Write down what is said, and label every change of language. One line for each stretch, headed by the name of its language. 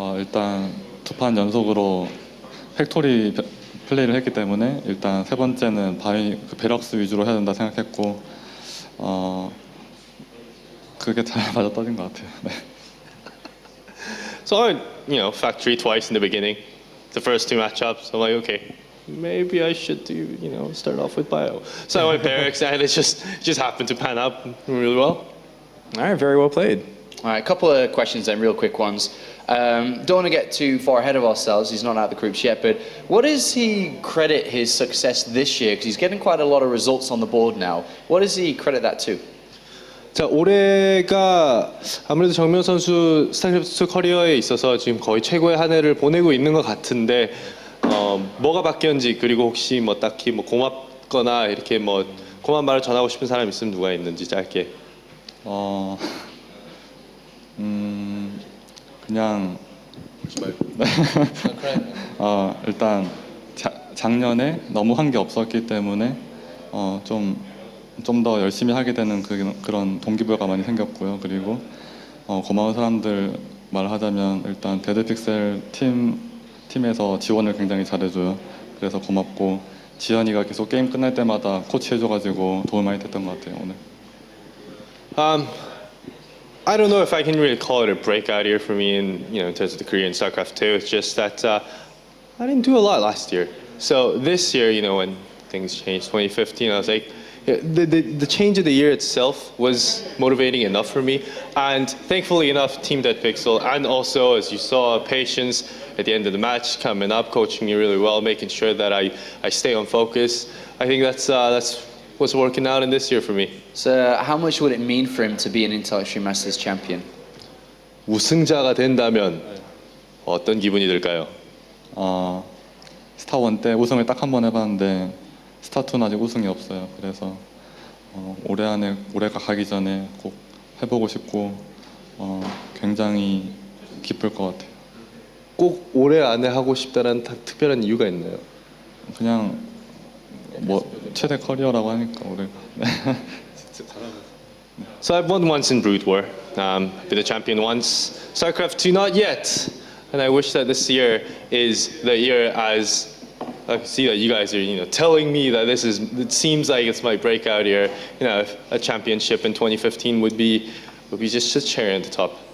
Korean: 일단 2판 연속으로 팩토리 플레이를 했기 때문에 일단 세 번째는 베럭스 위주로 해야 된다 생각했고 그게 잘 맞아떨어진 것 같아요. 네.
English: So I factory twice in the beginning, the first 2 matchups. I'm like, okay, maybe I should start off with bio. So I went barracks, and it just happened to pan out really well. All right, very well played. All right, a couple of questions then, real quick ones. Don't want to get too far ahead of ourselves. He's not out of the groups yet, but what does he credit his success this year? Because he's getting quite a lot of results on the board now. What does he credit that to?
Korean: 자, 올해가 아무래도 정명 선수 스타크래프트 커리어에 있어서 지금 거의 최고의 한 해를 보내고 있는 것 같은데 뭐가 바뀌었는지 그리고 혹시 딱히 고맙거나 이렇게 고마운 말을 전하고 싶은 사람 있으면 누가 있는지 짧게. 그냥 일단 작년에 너무 한 게 없었기 때문에 좀 더 열심히 하게 되는 그런 동기부여가 많이 생겼고요. 그리고 고마운 사람들 말하자면 일단 데드픽셀 팀에서 지원을 굉장히 잘해줘요. 그래서 고맙고 지현이가 계속 게임 끝날 때마다 코치해줘가지고 도움 많이 됐던 것 같아요 오늘.
English: I don't know if I can really call it a breakout year for me in terms of the career in StarCraft 2. It's just that I didn't do a lot last year. So this year, when things changed, 2015, I was like, the change of the year itself was motivating enough for me. And thankfully enough, Team Dead Pixel, and also, as you saw, Patience at the end of the match coming up, coaching me really well, making sure that I stay on focus. I think that's what's working out in this year for me. So how much would it mean for him to be an Intellectual Masters champion?
Korean: 우승자가 된다면 어떤 기분이 들까요? 스타1 때 우승을 딱 한 번 해봤는데 스타2는 아직 우승이 없어요. 그래서 올해가 가기 전에 꼭 해보고 싶고 굉장히 기쁠 것 같아요. 꼭 올해 안에 하고 싶다는 특별한 이유가 있나요? 그냥 최대 커리어라고 하니까 올해가.
English: So I've won once in Brood War, been a champion once. StarCraft 2 not yet, and I wish that this year is the year as I see that you guys are telling me that it seems like it's my breakout year. A championship in 2015 would be just a cherry on the top.